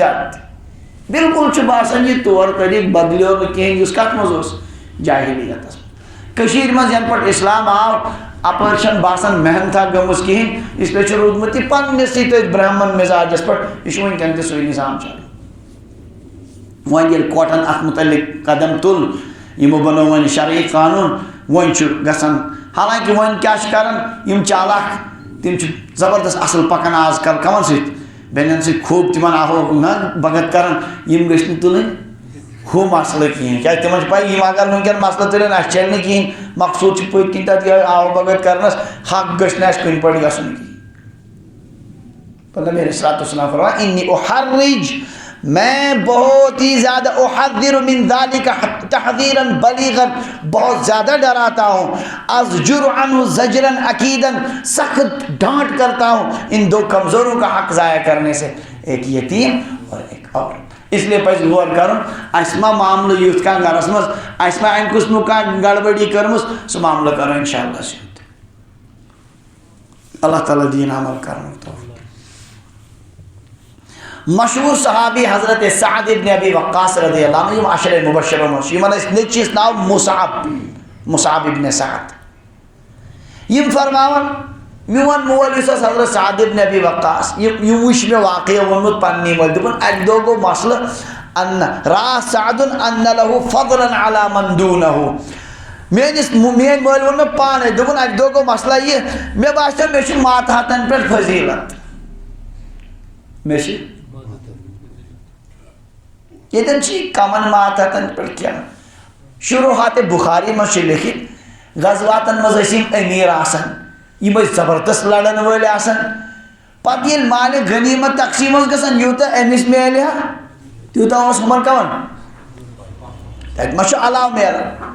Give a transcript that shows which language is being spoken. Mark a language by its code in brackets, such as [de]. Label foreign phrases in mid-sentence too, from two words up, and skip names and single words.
[ks] زیادتی بالکل چھُ باسان یہِ طور طریٖقہٕ بدلیو نہٕ کِہیٖنۍ یُس کتھ منٛز اوس جاہلیتس منٛز کٔشیٖرِ منٛز ینہٕ پٮ۪ٹھ اسلام آو اپٲرۍ چھنہٕ باسان محنتھا گٔمٕژ کِہیٖنۍ [ur] اس لیے [ks] چھُ روٗدمُت یہِ پننِسٕے تٔتھۍ برہمن مِزاجس پٮ۪ٹھ یہِ چھُ وٕنکٮ۪ن تہِ سُے نظام چلان وۄنۍ ییٚلہِ کوٹن اتھ متعلق قدم تُل یِمو بنوو وۄنۍ شرعی قانوٗن وۄنۍ چھُ گژھان حالانکہِ وۄنۍ کیٛاہ چھِ کران یِم چالاک تِم چھِ زبردست اصل پکان آز کل کمن سۭتۍ بیٚنٮ۪ن سۭتۍ خوٗب تِمن آہو نہ بھگت کران یِم گٔژھۍ نہٕ تُلٕنۍ ہُہ مسلہٕ کِہیٖنۍ کیٛازِ تِمن چھِ پاے یِم اگر وٕنکٮ۪ن مسلہٕ تُلن اَسہِ چلہِ نہٕ کِہیٖنۍ مقصوٗد چھُ پٔتۍ کِنۍ تتھ یِہوٚے آو بھگت کرنس حق گٔژھِ نہٕ اَسہِ کُنہِ پٲٹھۍ گژھُن کِہیٖنۍ نبی [ar] علیہ الصلوۃ والسلام [ks] فرمایا انی [ur] احرج میں بہت ہی زیادہ [ar] احذر من ذلک تحذیرا بلیغا [ur] بہت زیادہ ڈراتا ہوں [ar] ازجر عنہ زجرا اکیدا [ur] سخت ڈانٹ کرتا ہوں ان دو کمزوروں کا حق ضائع کرنے سے ایک یتیم اور ایک عورت اس لیے [ks] پزِ غور کرُن اَسہِ ما معاملہٕ یُتھ کانٛہہ گرس منٛز اَسہِ ما امہِ قٕسمُک کانٛہہ گڑبڑی کٔرمٕژ سُہ معاملہٕ کرو انشاء اللہ سیوٚد اللہ تعالیٰ دِیِن عمل کرنُک توفیٖق مشہوٗر صحابی حضرت سعد ابن ابی وقاص [ar] رضی اللہ عنہ [ks] یِم عشرے مبشرو منٛز چھِ یِمن ٲسۍ نیٚچوِس ناو مُصعب ابن سعد یِم فرماوان میون مول یُس اوس حضرت سعد ابن ابی وقاص یِم وٕچھ مےٚ واقعہ ووٚنمُت پننی مٲلۍ دوٚپُن اکہِ دۄہ گوٚو مسلہٕ [ar] را سعدُن ان لہُ فضلا علی من دونہُ [ks] میٲنۍ مٲلۍ ووٚن مےٚ پانے دوٚپُن اکہِ دۄہ گوٚو مسلہٕ یہِ مےٚ باسیو مےٚ چھُ ماتحتن پٮ۪ٹھ فضیٖلت مےٚ چھِ ییٚتٮ۪ن چھِ یہِ کمن ماتحتن پٮ۪ٹھ کینٛہہ شروحات بخاری منٛز چھُ لیکھِتھ غزواتن منٛز ٲسۍ یِم أمیٖر آسان یِم ٲسۍ زبردست لڑن وٲلۍ آسان پتہٕ ییٚلہِ مالہِ غنیٖمت تقسیٖم اوس گژھان یوٗتاہ أمِس میلہِ ہا تیوٗتاہ اوس ہُمن کمن تتہِ ما چھُ علاوٕ میلان